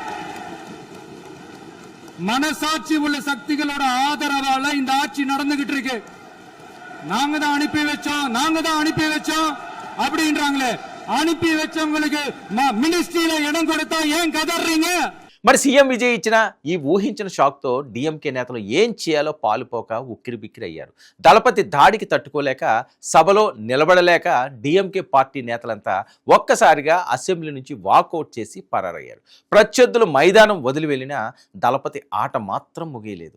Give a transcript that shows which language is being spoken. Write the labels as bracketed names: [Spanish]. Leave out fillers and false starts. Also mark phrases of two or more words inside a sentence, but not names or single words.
[Tamil] மனசாட்சி உள்ள சக்திகளோட ஆதரவால இந்த ஆட்சி நடந்துகிட்டு இருக்கு. நாங்க தான் அனுப்பி வச்சோம் அப்படின்றாங்களே. அனுப்பி வச்சவங்களுக்கு மினிஸ்ட்ரியில இடம் கொடுத்தா ஏன் கதறீங்க? [Telugu] మరి సీఎం విజయ్ ఇచ్చిన ఈ ఊహించిన షాక్తో డిఎంకే నేతలు ఏం చేయాలో పాలుపోక ఉక్కిరిబిక్కిరి అయ్యారు. దళపతి దాడికి తట్టుకోలేక, సభలో నిలబడలేక డిఎంకే పార్టీ నేతలంతా ఒక్కసారిగా అసెంబ్లీ నుంచి వాకౌట్ చేసి పరారయ్యారు. ప్రత్యర్థులు మైదానం వదిలి వెళ్ళినా దళపతి ఆట మాత్రం ముగియలేదు.